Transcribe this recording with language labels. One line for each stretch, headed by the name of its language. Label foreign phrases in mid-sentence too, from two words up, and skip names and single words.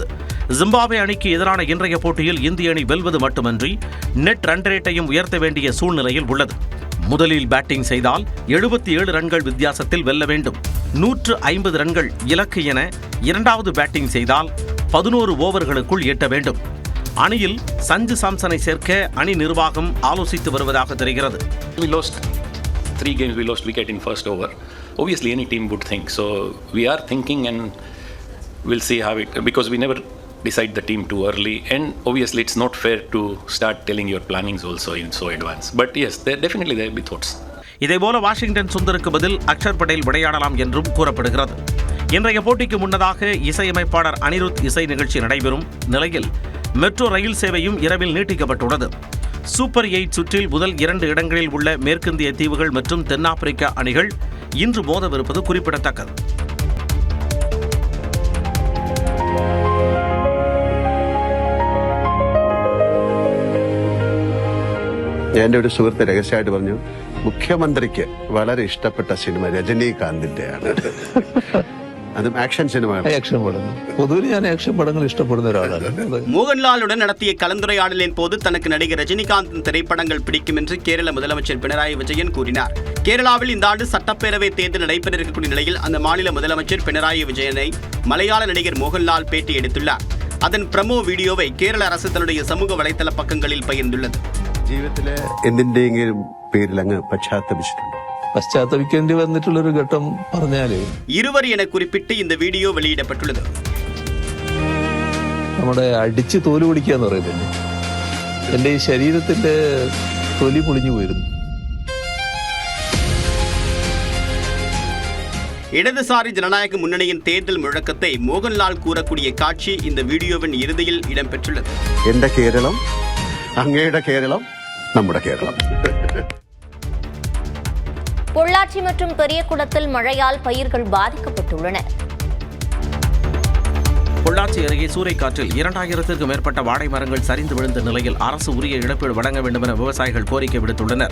Tamil: ஜிம்பாப்வே அணிக்கு எதிரான இன்றைய போட்டியில் இந்திய அணி வெல்வது மட்டுமன்றி
English: net run rate
Tamil: உயர்த்த வேண்டிய சூழ்நிலையில் உள்ளது. முதலில் பேட்டிங் செய்தால் 77 ரன்கள் வித்தியாசத்தில் வெல்ல வேண்டும். 150 ரன்கள் இலக்கு என இரண்டாவது பேட்டிங் செய்தால் 11 ஓவர்களுக்குள் எட்ட வேண்டும். அணியில் சஞ்சு சாம்சனை சேர்க்க அணி நிர்வாகம் ஆலோசித்து வருவதாக தெரிகிறது.
English: We lost 3 games. We lost wicket in first over. Obviously, any team would think. So we are thinking, and we'll see how it. Because we never decide the team too early, and obviously, it's not fair to start telling your plannings also in so advance. But yes, there will be thoughts.
Tamil: இதேபோல வாஷிங்டன் சுந்தருக்கு பதில் அக்ஷர் படேல் விளையாடலாம் என்றும் கூறப்படுகிறது. இன்றைய போட்டிக்கு முன்னதாக இசையமைப்பாளர் அனிருத் இசை நிகழ்ச்சி நடைபெறும் நிலையில் மெட்ரோ ரயில் சேவையும் இரவில் நீட்டிக்கப்பட்டுள்ளது. சூப்பர் 8 சுற்றில் முதல் 2 இடங்களில் உள்ள மேற்கிந்திய தீவுகள் மற்றும் தென்னாப்பிரிக்கா அணிகள் இன்று மோதவிருப்பது குறிப்பிடத்தக்கது.
Malayalam: എൻ്റെ ഒരു സുഹൃത്ത് രഹസ്യമായിട്ട് പറഞ്ഞു, മുഖ്യമന്ത്രിക്ക് വളരെ ഇഷ്ടപ്പെട്ട സിനിമ രജനീകാന്തിന്റെയാണ്. അതും ആക്ഷൻ സിനിമ. ആക്ഷൻ പടം പൊതുവെ ഞാൻ ആക്ഷൻ പടങ്ങൾ ഇഷ്ടപ്പെടുന്ന ഒരാളാണ്.
Tamil: மோகன்லாலுடன் நடத்திய கலந்துரையாடலின் போது தனக்கு நடிகர் ரஜினிகாந்தின் திரைப்படங்கள் பிடிக்கும் என்று கேரள முதலமைச்சர் பினராயி விஜயன் கூறினார். கேரளாவில் இந்த ஆண்டு சட்டப்பேரவை தேர்தல் நடைபெற இருக்கக்கூடிய நிலையில் அந்த மாநில முதலமைச்சர் பினராயி விஜயனை மலையாள நடிகர் மோகன்லால் பேட்டி எடுத்துள்ளார். அதன்
English: promo video
Tamil: கேரள அரசு தன்னுடைய சமூக வலைதள பக்கங்களில் பகிர்ந்துள்ளது.
Malayalam: ജീവിതത്തിലെ എന്തിന്റെയെങ്കിലും പേരിൽ അങ്ങ് പശ്ചാത്തപിച്ചിട്ടുണ്ട്. പശ്ചാത്തപിക്കേണ്ടി വന്നിട്ടുള്ളൊരു ഘട്ടം പറഞ്ഞാല്
Tamil: ഇരുവർ എன குறிப்பிட்டு இந்த வீடியோ வெளியிடப்பட்டுள்ளது.
Malayalam: നമ്മുടെ അടിച്ച് തോല് പിടിക്കുക എന്ന് പറയുന്നില്ലേ, എൻ്റെ ഈ ശരീരത്തിൻ്റെ തൊലി പൊളിഞ്ഞു പോയിരുന്നു.
Tamil: இடதுசாரி ஜனநாயக முன்னணியின் தேர்தல் முழக்கத்தை மோகன்லால் கூறக்கூடிய காட்சி இந்த வீடியோவின் இறுதியில் இடம்பெற்றுள்ளது.
Malayalam: എന്റെ കേരളം, അങ്ങയുടെ കേരളം, നമ്മുടെ കേരളം.
Tamil: பொள்ளாச்சி மற்றும் பெரியகுளத்தில் மழையால் பயிர்கள் பாதிக்கப்பட்டுள்ளன. பொள்ளாச்சி அருகே சூறைக்காற்றில் 2000த்திற்கும் மேற்பட்ட வாழை மரங்கள் சரிந்து விழுந்த நிலையில் அரசு உரிய இழப்பீடு வழங்க வேண்டும் என விவசாயிகள் கோரிக்கை விடுத்துள்ளனர்.